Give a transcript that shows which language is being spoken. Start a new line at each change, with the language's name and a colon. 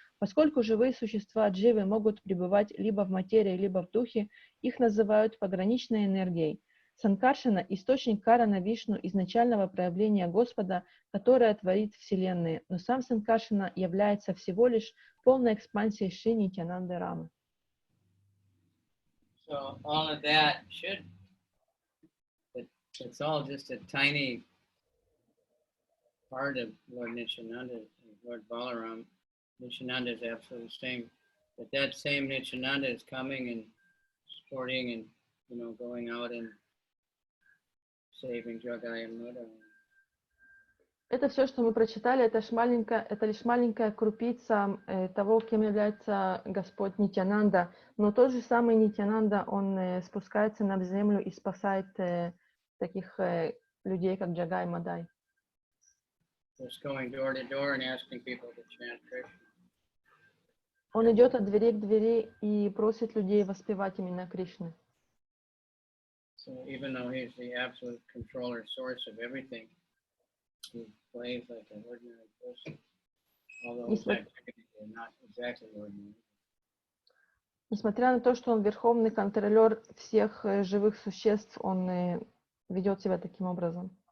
Russian: Поскольку живые существа дживы могут пребывать либо в материи, либо в духе, их называют пограничной энергией. Санкаршана – источник Карана Вишну, изначального проявления Господа, которое творит Вселенные, но сам Санкаршана является всего лишь полной экспансией Шри Nityānanda-Рамы.
English: So all of that it's all just a tiny part of Lord Nityānanda, Lord Balarāma. Nityānanda is absolutely the same, but that same Nityānanda is coming and supporting and going out and saving Jagayamudha.
Russian: Это все, что мы прочитали, это лишь маленькая крупица того, кем является Господь Нитьянанда. Но тот же самый Нитьянанда, он спускается на землю и спасает таких людей, как Джагай Мадай.
English: Just going door to door and asking people to chant Krishna.
Russian: Он идет от двери к двери и просит людей воспевать именно Кришны.
English: So even though he's the absolute controller source of everything, he plays like an ordinary person. Although his activities are not exactly ordinary.
Russian: Несмотря на то, что он верховный контролер всех живых существ, он ведет себя таким образом.